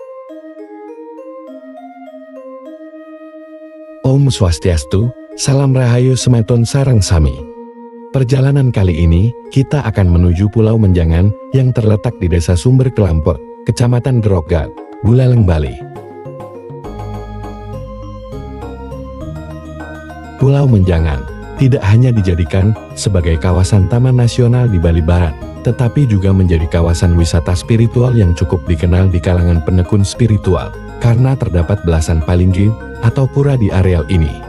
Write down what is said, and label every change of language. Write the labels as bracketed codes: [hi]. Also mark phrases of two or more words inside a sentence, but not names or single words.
[ban] Om Swastiastu, salam rahayu semeton sareng sami. [id] Perjalanan kali ini, kita akan menuju Pulau Menjangan yang terletak di Desa Sumber Kelampok, Kecamatan Grogat, Buleleng, Bali. Pulau Menjangan tidak hanya dijadikan sebagai kawasan taman nasional di Bali Barat, tetapi juga menjadi kawasan wisata spiritual yang cukup dikenal di kalangan penekun spiritual, karena terdapat belasan palinggi atau pura di areal ini.